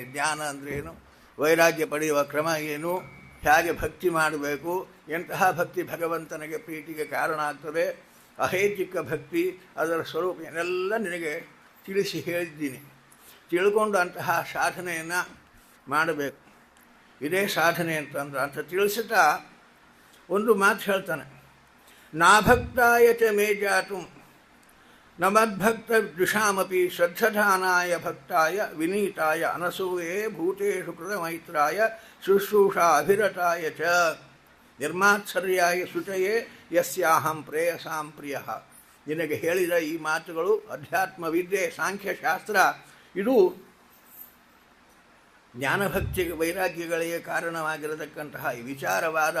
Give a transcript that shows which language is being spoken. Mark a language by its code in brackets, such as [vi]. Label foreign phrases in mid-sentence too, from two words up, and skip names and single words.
[kn] ಜ್ಞಾನ ಅಂದ್ರೇನು, ವೈರಾಗ್ಯ ಪಡೆಯುವ ಕ್ರಮ ಏನು, ಹೇಗೆ ಭಕ್ತಿ ಮಾಡಬೇಕು, ಎಂತಹ ಭಕ್ತಿ ಭಗವಂತನಿಗೆ ಪ್ರೀತಿಗೆ ಕಾರಣ ಆಗ್ತದೆ, ಅಹೇಚಿಕ ಭಕ್ತಿ ಅದರ ಸ್ವರೂಪ ಏನೆಲ್ಲ ನಿನಗೆ ತಿಳಿಸಿ ಹೇಳಿದ್ದೀನಿ. ತಿಳ್ಕೊಂಡು ಅಂತಹ ಸಾಧನೆಯನ್ನು ಮಾಡಬೇಕು. ಇದೇ ಸಾಧನೆ ಅಂತಂದ್ರೆ ಅಂತ ತಿಳಿಸುತ್ತಾ ಒಂದು ಮಾತು ಹೇಳ್ತಾನೆ. [sa] ನಾಭಕ್ತಾಯ ಚ ಮೇ ಜಾತು ನ ಮದ್ಭಕ್ತ ದ್ವಿಷಾಮಪಿ ಶ್ರದ್ಧಧಾನಾಯ ಭಕ್ತಾಯ ವಿನೀತಾಯ ಅನಸೂಯೇ ಭೂತೇಷು ಕೃತಮೈತ್ರಾಯ ಶುಶ್ರೂಷಾ ಅಭಿರತಾಯ ಚ ನಿರ್ಮಾತ್ಸರ್ಯಾಯ ಶುಚಯೇ ಯಸ್ಯಾಹಂ ಪ್ರೇಯಸಾಂ ಪ್ರಿಯ. [kn] ನಿನಗೆ ಹೇಳಿದ ಈ ಮಾತುಗಳು ಅಧ್ಯಾತ್ಮ ವಿದ್ಯೆ, ಸಾಂಖ್ಯಶಾಸ್ತ್ರ, ಇದು ಜ್ಞಾನಭಕ್ತಿ ವೈರಾಗ್ಯಗಳಿಗೆ ಕಾರಣವಾಗಿರತಕ್ಕಂತಹ ಈ ವಿಚಾರವಾದ.